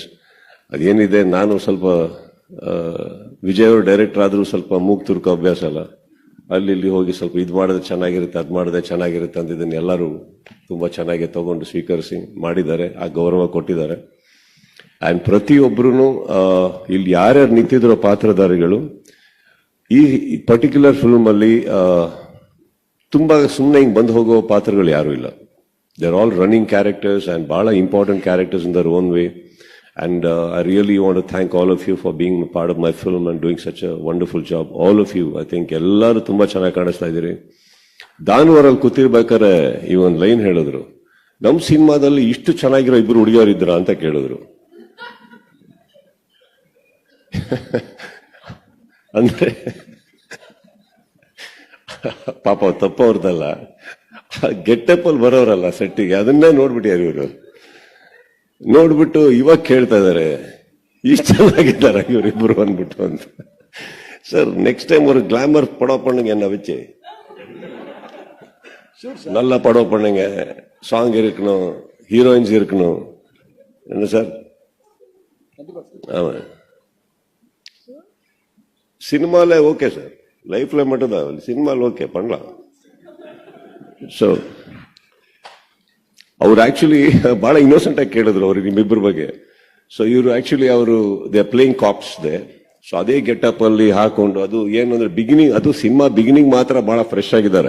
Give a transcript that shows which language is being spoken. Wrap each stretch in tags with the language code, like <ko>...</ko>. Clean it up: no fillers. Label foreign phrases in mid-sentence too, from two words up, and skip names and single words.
<kn>ಅದೇನಿದೆ, ನಾನು ಸ್ವಲ್ಪ ವಿಜಯ್ ಅವರು ಡೈರೆಕ್ಟರ್ ಆದ್ರೂ ಸ್ವಲ್ಪ ಮೂಗ್ ತುರ್ಕೋ ಅಭ್ಯಾಸ ಅಲ್ಲ, ಅಲ್ಲಿ ಇಲ್ಲಿ ಹೋಗಿ ಸ್ವಲ್ಪ ಇದು ಮಾಡಿದ್ರೆ ಚೆನ್ನಾಗಿರುತ್ತೆ, ಅದು ಮಾಡಿದ್ರೆ ಚೆನ್ನಾಗಿರುತ್ತೆ ಅಂತ ಇದನ್ನ ಎಲ್ಲರೂ ತುಂಬಾ ಚೆನ್ನಾಗಿ ತಗೊಂಡು ಸ್ವೀಕರಿಸಿ ಮಾಡಿದ್ದಾರೆ, ಆ ಗೌರವ ಕೊಟ್ಟಿದ್ದಾರೆ. ಅಂಡ್ ಪ್ರತಿಯೊಬ್ಬರು ಇಲ್ಲಿ ಯಾರ್ಯಾರು ನಿಂತಿದ್ರು ಪಾತ್ರಧಾರಿಗಳು ಈ</kn> <en>particular film</en> <kn>ಅಲ್ಲಿ ತುಂಬಾ ಸುಮ್ಮನೆ ಹಿಂಗ್ ಬಂದು ಹೋಗೋ ಪಾತ್ರಗಳು ಯಾರು ಇಲ್ಲ.</kn> <en>They are all running characters and ಬಹಳ important characters in their own way. And I really want to thank all of you for being part of my film and doing such a wonderful job. All of you, I think</en> <kn>ಎಲ್ಲರೂ ತುಂಬಾ ಚೆನ್ನಾಗಿ ಕಾಣಿಸ್ತಾ ಇದ್ದೀರಿ. ದಾನವರಲ್ಲಿ ಕೂತಿರ್ಬೇಕಾದ್ರೆ ಈ ಒಂದು ಲೈನ್ ಹೇಳಿದ್ರು, ನಮ್ ಸಿನಿಮಾದಲ್ಲಿ ಇಷ್ಟು ಚೆನ್ನಾಗಿರೋ ಇಬ್ರು ಹುಡುಗಿಯರು ಇದ್ರ ಅಂತ ಕೇಳಿದ್ರು. ಅಂದ್ರೆ ಪಾಪ ತಪ್ಪವ್ರದಲ್ಲ, ಗೆಟಪ್ ಅಲ್ಲಿ ಬರೋರಲ್ಲ ಸೆಟ್ಟಿಗೆ, ಅದನ್ನೇ ನೋಡ್ಬಿಟ್ಟಿಯಾರ ಇವರು. ನೋಡ್ಬಿಟ್ಟು ಇವಾಗ ಕೇಳ್ತಾ ಇದಾರೆ ಇಷ್ಟು ಚೆನ್ನಾಗಿದ್ದಾರೆ ಇವರಿಬ್ರು ಅಂದ್ಬಿಟ್ಟು ಅಂತ.</kn> <en>Sir next time</en> <ta>ஒரு கிளாமர் படம் பண்ணுங்க, என்ன வச்சு நல்ல படம் பண்ணுங்க, சாங் இருக்கணும், ஹீரோயின்ஸ் இருக்கணும், என்ன சார்? ஆமா, சினிமால ஓகே சார், லைஃப்ல மட்டும் தான், சினிமால ஓகே பண்ணலாம்.</ta> <kn>ಸೊ ಅವ್ರು ಆಕ್ಚುಲಿ ಬಹಳ ಇನ್ನೋಸೆಂಟ್ ಆಗಿ ಕೇಳಿದ್ರು ಅವ್ರಿಗೆ ನಿಮ್ಮಿಬ್ಬರ ಬಗ್ಗೆ. ಸೊ ಇವರು ಆಕ್ಚುಲಿ ಅವರು</kn> <en>they are playing cops they.</en> <kn>ಸೊ ಅದೇ ಗೆಟಪ್ ಅಲ್ಲಿ ಹಾಕೊಂಡು, ಅದು ಏನಂದ್ರೆ ಬಿಗಿನಿಂಗ್, ಅದು</kn> <en>cinema beginning</en> <kn>ಮಾತ್ರ ಬಹಳ ಫ್ರೆಶ್ ಆಗಿದ್ದಾರೆ.</kn>